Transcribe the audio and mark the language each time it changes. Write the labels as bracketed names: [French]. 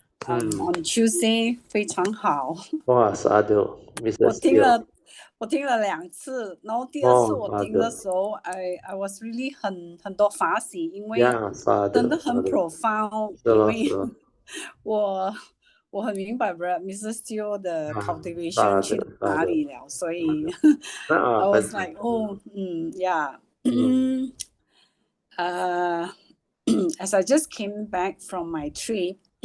[English] On Tuesday [Chinese] 非常好。哇，是的 ，Mrs. 我听了2次，然后第二次我听的时候 [English] I was really [Chinese] 很多法喜，因为真的很 profound， 因为我很明白 Mrs. Yu 的 cultivation 去哪里了，所以 [English] I was like yeah. As I just came back from my trip.